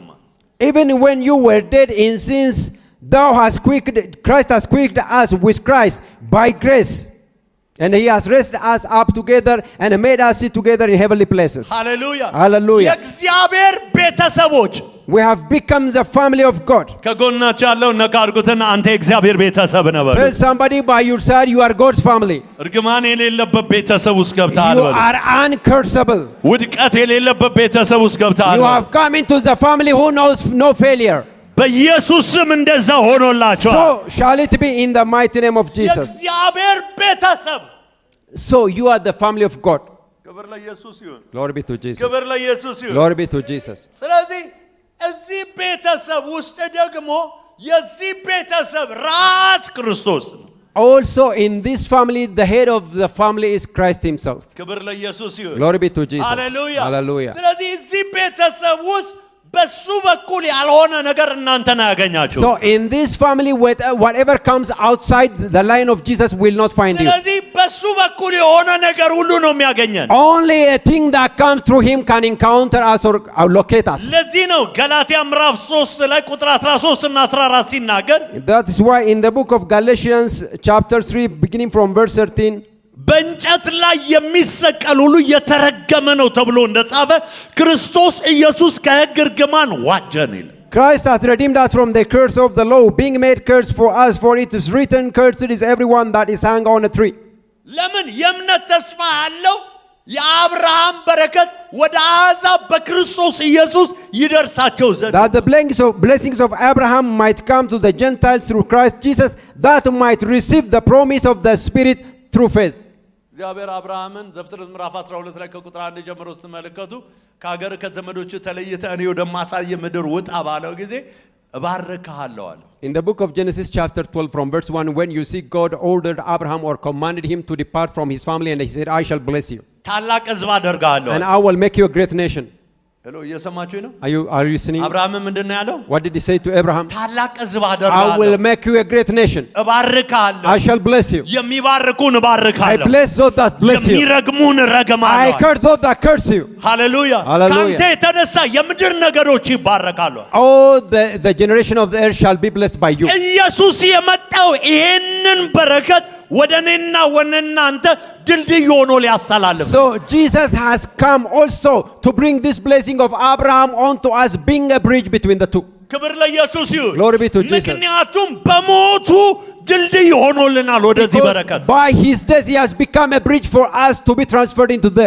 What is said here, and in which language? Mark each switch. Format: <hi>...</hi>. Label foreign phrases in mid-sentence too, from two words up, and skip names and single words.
<en>even when you were dead in sins, Christ has quickened us with Christ by grace. And he has raised us up together and made us sit together in heavenly places.</en> <am>ሃሌሉያ</am> <en>Hallelujah.</en> <am>የእግዚአብሔር ቤተሰቦች</am> <en>We have become the family of God.</en> <am>ከጎናቸው ያለው ነካ አድርጉትና አንተ የእግዚአብሔር ቤተሰብ ነህ በሉ።</am> <en>Tell somebody by your side you are God's family.</en> <am>እርግማን የሌለበት ቤተሰብ ውስጥ ገብተሃል</am> <en>You</en> <am>በሉ።</am> <en>are uncursable.</en> <am>ውድቀት የሌለበት ቤተሰብ ውስጥ ገብተሃል</am> <en>You</en> <am>በሉ።</am> <en>have come into the family who knows no failure.</en> <am>በኢየሱስ ስም እንደዛ ሆኖላችኋል።</am> <en>So shall it be in the mighty name of Jesus.</en> <am>የእግዚአብሔር ቤተሰብ</am> <en>So you are the family of God.</en> <am>ክብር ለኢየሱስ ይሁን።</am> <en>Glory be to Jesus.</en> <am>ክብር ለኢየሱስ ይሁን።</am> <en>Glory be to Jesus.</en> <am>ስለዚህ እዚህ ቤተሰብ ውስጥ ደግሞ የዚህ ቤተሰብ ራስ ክርስቶስ ነው።</am> <en>Also in this family, the head of the family is Christ himself.</en> <am>ክብር ለኢየሱስ ይሁን።</am> <en>Glory be to Jesus.</en> <am>ሃሌሉያ</am> <en>Hallelujah.</en> <am>ስለዚህ እዚህ ቤተሰብ ውስጥ በሱ በኩል ያልሆነ ነገር እናንተን አያገኛችሁ።</am> <en>So in this family, whatever comes outside the line of Jesus will not find you.</en> <am>ስለዚህ በሱ በኩል የሆነ ነገር ሁሉ ነው የሚያገኘን።</am> <en>Only a thing that comes through him can encounter us or locate us.</en> <am>ለዚህ ነው ገላትያ ምዕራፍ 3 ላይ ቁጥር 13 እና 14 ሲናገር</am> <en>That is why in the book of Galatians chapter 3 beginning from verse 13,</en> <am>በእንጨት ላይ የሚሰቀል ሁሉ የተረገመ ነው ተብሎ እንደጻፈ ክርስቶስ ኢየሱስ ከሕግ እርግማን ዋጀን ይላል።</am> <en>Christ has redeemed us from the curse of the law, being made curse for us, for it is written, cursed is everyone that is hung on a tree.</en> <am>ለምን የእምነት ተስፋ ያለው የአብርሃም በረከት ወደ አሕዛብ በክርስቶስ ኢየሱስ ይደርሳቸው ዘንድ</am> <en>That the blessings of Abraham might come to the Gentiles through Christ Jesus, that might receive the promise of the Spirit through faith.</en> <am>እግዚአብሔር አብርሃምን ዘፍጥረት ምዕራፍ 12 ላይ ከቁጥር 1 ጀምሮ ስትመለከቱ ከሀገር ከዘመዶች ተለይተህ እኔ ወደማሳየ ምድር ውጣ ባለው ጊዜ እባርክሃለሁ አለ።</am> <en>In the book of Genesis chapter 12 from verse 1, when you see God ordered Abraham or commanded him to depart from his family, and he said, I shall bless you</en> <am>ታላቅ ሕዝብ አደርግሃለሁ</am> <en>and I will make you a great nation.</en> <am>ሄሎ እየሰማችሁኝ ነው?</am> <en>Are you listening?</en> <am>አብርሃም ምንድነው ያለው?</am> <en>What did he say to Abraham?</en> <am>ታላቅ ሕዝብ</am> <en>I</en> <am>አደርግሃለሁ</am> <en>will make you a great nation.</en> <am>እባርክሃለሁ</am> <en>I shall bless you.</en> <am>የሚባርኩን</am> <en>I</en> <am>እባርክሃለሁ</am> <en>bless those that bless you.</en> <am>የሚረግሙን</am> <en>I</en> <am>እረግማለሁ።</am> <en>curse those that curse you.</en> <am>ሃሌሉያ</am> <en>Hallelujah.</en> <am>ካንተ የተነሳ የምድር ነገሮች ይባረካሉ።</am> <en>All the generation of the earth shall be blessed by you.</en> <am>ኢየሱስ የመጣው ይሄንን በረከት ወደ እኔና ወደ እናንተ ድልድይ ሆኖ ሊያስተላልፍ።</am> <en>So Jesus has come also to bring this blessing of Abraham onto us, being a bridge between the two.</en> <am>ክብር ለኢየሱስ ይሁን።</am> <en>Glory be to Jesus.</en> <am>ምክንያቱም በሞቱ ድልድይ ሆኖልናል ወደዚህ በረከት።</am> <en>By his death he has become a bridge for us to be transferred into there.</en>